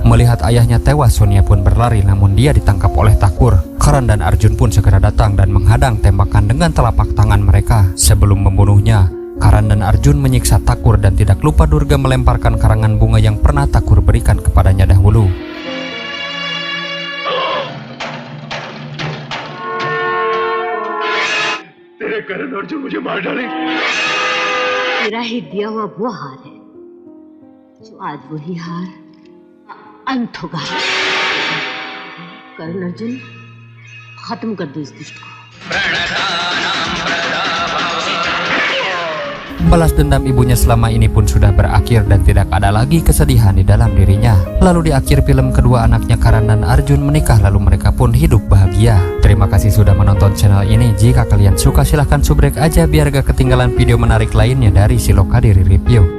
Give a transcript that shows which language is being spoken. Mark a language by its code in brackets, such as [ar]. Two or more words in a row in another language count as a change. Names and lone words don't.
[id] Melihat ayahnya tewas, Sonia pun berlari namun dia ditangkap oleh Thakur. Karan dan Arjun pun segera datang dan menghadang tembakan dengan telapak tangan mereka. Sebelum membunuhnya, Karan dan Arjun menyiksa Thakur dan tidak lupa Durga melemparkan karangan bunga yang pernah Thakur berikan kepadanya dahulu. [hi] करण अर्जुन मुझे मार डाले। तेरा ही दिया हुआ वो हार है जो आज वही हार अंत होगा। करण अर्जुन, खत्म कर दो इस दुष्ट को। [id] Balas dendam ibunya selama ini pun sudah berakhir dan tidak ada lagi kesedihan di dalam dirinya. Lalu di akhir film kedua anaknya Karan dan Arjun menikah lalu mereka pun hidup bahagia. Terima kasih sudah menonton channel ini. Jika kalian suka silahkan subrek aja biar gak ketinggalan video menarik lainnya dari Siloka Diri Review.